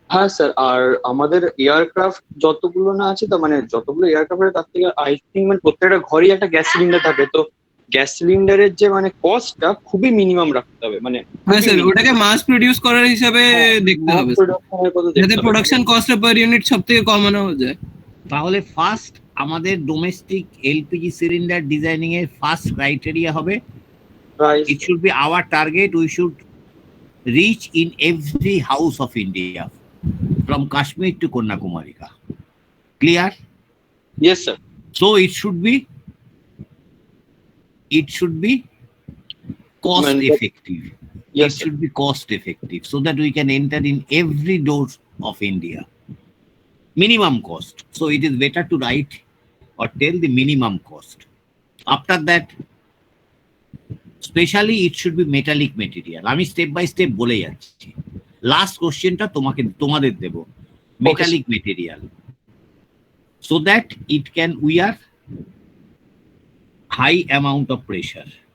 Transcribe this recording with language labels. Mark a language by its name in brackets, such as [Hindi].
[Bangla] হ্যাঁ স্যার, আর আমাদের এয়ারক্রাফট যতগুলো না আছে, তো মানে যতগুলো এয়ারক্রাফট তার থেকে আই থিঙ্ক মানে প্রত্যেকটা ঘরেই একটা গ্যাস সিলিন্ডার থাকে, তো গ্যাস সিলিন্ডারের যে মানে কস্টটা খুবই মিনিমাম রাখতে হবে, মানে হ্যাঁ স্যার ওটাকে মাস প্রোডিউস করার হিসাবে দেখতে হবে, যাতে প্রোডাকশন কস্ট পার ইউনিট সবথেকে কমানো যায়। তাহলে ফার্স্ট আমাদের ডোমেস্টিক এলপিজি সিলিন্ডার ডিজাইনিং এর ফার্স্ট ক্রাইটেরিয়া হবে [English] it should be our target, we should reach in every house of India from Kashmir to Kanyakumari. Clear? Yes sir. So it should be cost effective. Yes, it should be cost effective so that we can enter in every door of India. Minimum cost. So it is better to write or tell the minimum cost. After that, specially it should be metallic material. [Bangla] আমি step by step বলে যাচ্ছি, last কোশ্চেনটা তোমাদের দেব। [English] Metallic material so that it can wear high amount of pressure.